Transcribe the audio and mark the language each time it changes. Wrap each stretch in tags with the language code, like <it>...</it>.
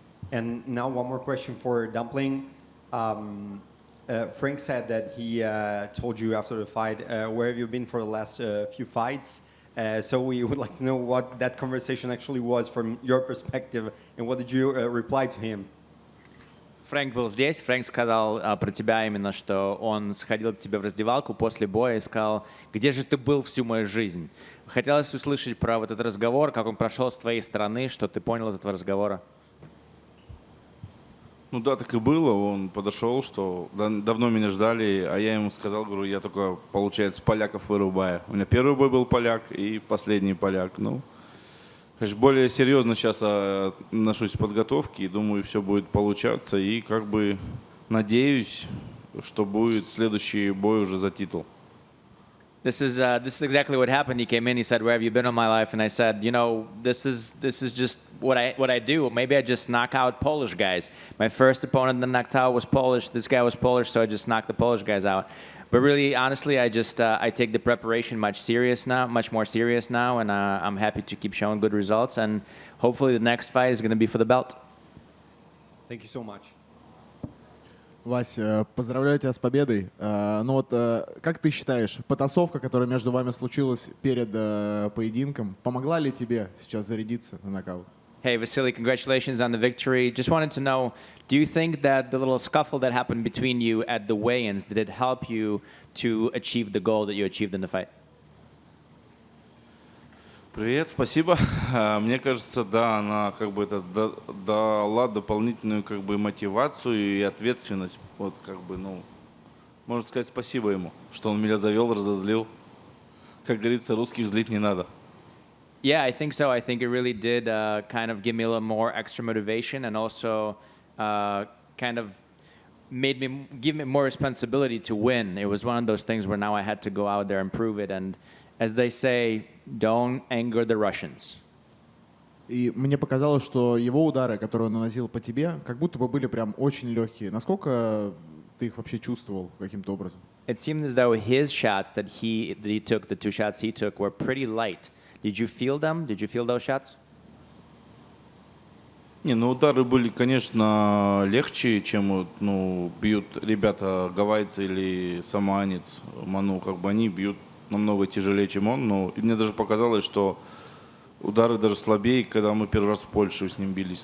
<en>And now one more question for Dumpling. Frank said that he told you after the fight, where have you been for the last few fights? So we would like to know what that conversation actually was from your perspective, and what did you reply to him?</en> <ru>Фрэнк был здесь. Фрэнк сказал про тебя именно, что он сходил к тебе в раздевалку после боя и сказал, где же ты был всю мою жизнь? Хотелось услышать про вот этот разговор, как он прошел с твоей стороны, что ты понял из этого разговора. Ну да, так и было. Он подошел, что давно меня ждали, а я ему сказал, говорю, я только, получается, поляков вырубаю. У меня первый бой был поляк и последний поляк. Ну, конечно, более серьезно сейчас отношусь к подготовке и думаю, все будет получаться. И как бы надеюсь, что будет следующий бой уже за титул.</ru> <en>This is exactly what happened. He came in. He said, "Where have you been all my life?" And I said, "You know, this is just what I do. Maybe I just knock out Polish guys. My first opponent that knocked out was Polish. This guy was Polish, so I just knocked the Polish guys out. But really, honestly, I just I take the preparation much more serious now, and I'm happy to keep showing good results. And hopefully, the next fight is going to be for the belt." Thank you so much.</en> <ru>Вась, поздравляю тебя с победой. Ну вот, как ты считаешь, потасовка, которая между вами случилась перед поединком, помогла ли тебе сейчас зарядиться на нокаут?</ru> <en>Hey, Vasili, congratulations on the victory. Just wanted to know, do you think that the little scuffle that happened between you at the weigh-ins, did it help you to achieve the goal that you achieved in the fight?</en> <ru>Привет, спасибо. Мне кажется, да, она как бы это дала дополнительную как бы мотивацию и ответственность. Вот как бы, ну, можно сказать спасибо ему, что он меня завел, разозлил. Как говорится, русских злить не надо.</ru> <en>Yeah, I think so. I think it really did kind of give me a little more extra motivation, and also kind of give me more responsibility to win. It was one of those things where now I had to go out there and prove it. And as they say, don't anger the Russians.</en> <ru>И мне показалось, что его удары, которые он наносил по тебе, как будто бы были прям очень легкие. Насколько ты их вообще чувствовал каким-то образом?</ru> <en>It seemed as though his shots that he took, the two shots he took, were pretty light. Did you feel them? Did you feel those shots?</en> <ru>Не, ну удары были, конечно, легче, чем вот, ну, бьют ребята гавайцы или самоанец, Ману, как бы они бьют намного тяжелее, чем он. Но и мне даже показалось, что удары даже слабее, когда мы первый раз в Польше с ним бились.</ru>